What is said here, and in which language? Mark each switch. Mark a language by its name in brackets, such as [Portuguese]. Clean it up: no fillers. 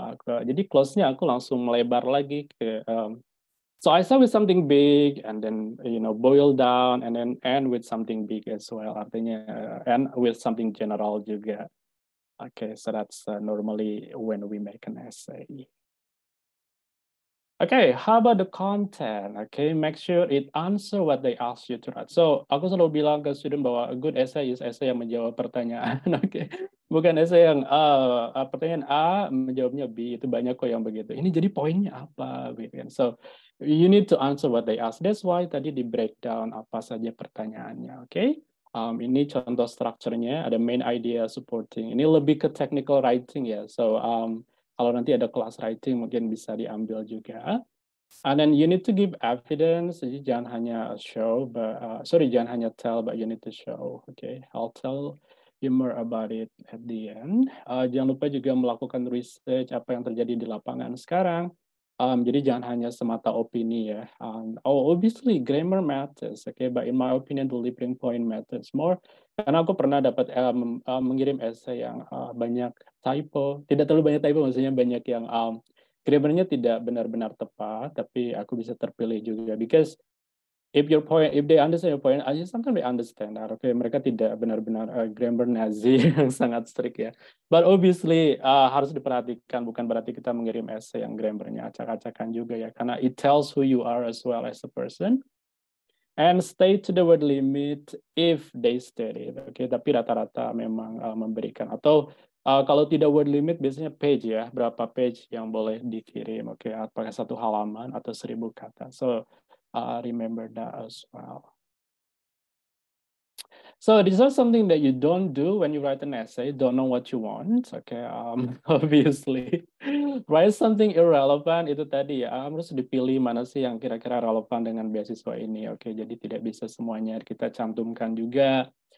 [Indonesian] Jadi close-nya aku langsung melebar lagi ke [English] so I start with something big and then, boil down and then end with something big as well. Artinya, end with something general juga. Okay, so that's normally when we make an essay. Okay, how about the content? Okay, make sure it answer what they ask you to write. [Indonesian] So, aku selalu bilang ke student bahwa [English] a good essay is essay [Indonesian] yang menjawab pertanyaan. Okay, bukan essay yang pertanyaan A menjawabnya B, itu banyak kok yang begitu. Ini jadi poinnya apa, gitu kan? [English] So, you need to answer what they ask. That's why [Indonesian] tadi di breakdown apa saja pertanyaannya. Okay, ini contoh strukturnya. Ada main idea, supporting. Ini lebih ke technical writing ya. So, kalau nanti ada kelas writing mungkin bisa diambil juga. [English] And then you need to give evidence. [Indonesian] Jadi jangan hanya show, jangan hanya tell, [English] but you need to show. Okay, I'll tell you more about it at the end. [Indonesian] Jangan lupa juga melakukan research apa yang terjadi di lapangan sekarang. Jadi jangan hanya semata opini ya. [English] Obviously grammar matters, okay, but in my opinion delivering point matters more. [Indonesian] Karena aku pernah dapat mengirim essay yang banyak typo, tidak terlalu banyak typo, maksudnya banyak yang grammarnya tidak benar-benar tepat, tapi aku bisa terpilih juga because [English] if they understand your point, I sometimes they understand that. [Indonesian] Okay, mereka tidak benar-benar grammar Nazi yang sangat strict ya. [English] But obviously [Indonesian] harus diperhatikan, bukan berarti kita mengirim essay yang grammarnya acak-acakan juga ya, karena [English] it tells who you are as well as a person. And stay to the word limit if they state it. [Indonesian] Oke, tapi rata-rata memang memberikan. Atau kalau tidak word limit, biasanya page ya, berapa page yang boleh dikirim. Oke, apakah 1 halaman atau 1.000 kata. [English] So remember that as well. So these are something that you don't do when you write an essay, don't know what you want. Okay, obviously. Write something irrelevant, [Indonesian] itu tadi ya, harus dipilih mana sih yang kira-kira relevan dengan beasiswa ini. Oke, jadi tidak bisa semuanya kita cantumkan juga.